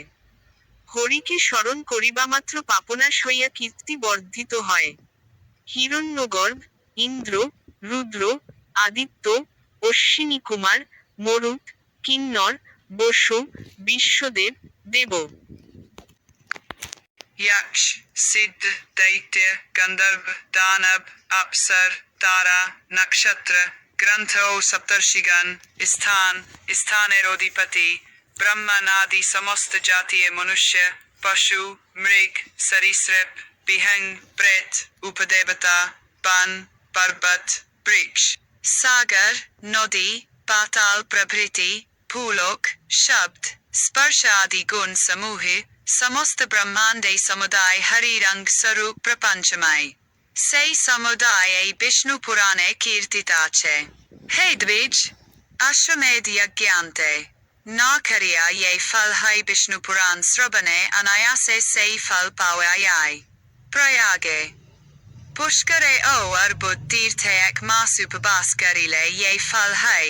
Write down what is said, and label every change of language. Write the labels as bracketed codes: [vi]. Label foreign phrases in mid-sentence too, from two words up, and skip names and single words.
[bn] হরিকে স্মরণ করিবামাত্র পাপনাশ হইয়া কীর্তি বর্ধিত হয়। হিরণ্যগর্ভ, ইন্দ্র, রুদ্র, আদিত্য, অশ্বিনী কুমার, মরুত, কিন্নর, বসু, বিশ্বদেব, দেব, যক্ষ সিদ্ধ দৈত্য গন্ধর্ব দানব অপ্সর তারা নক্ষত্র গ্রন্থ ও সপ্তর্ষিগণ স্থান স্থানের অধিপতি ব্রহ্মনাদি সমস্ত জাতীয় মনুষ্য পশু মৃগ সরীসৃপ বিহঙ্গ প্রেত উপদেবতা বন পর্বত বৃক্ষ সাগর নদী পাতাল প্রভৃতি ভূলোক শব্দ স্পর্শ আদি গুণ সমূহে সমস্ত ব্রহ্মাণ্ডে সমুদায় হরি রঙ্গ স্বরূপ প্রপঞ্চময় সেই সমুদায় এই বিষ্ণু পুরাণে কীর্তিত আছে। হে দ্বিজ, অশ্বমেধ যজ্ঞান্তে না করিয়া এই ফল হয় বিষ্ণু পুরাণ শ্রবণে অনায়াসে সেই ফল পাওয়া যায়। প্রয়াগে পুষ্করে ও অর্বুদ তীর্থে 1 মাস উপবাস করিলে এই ফল হয়।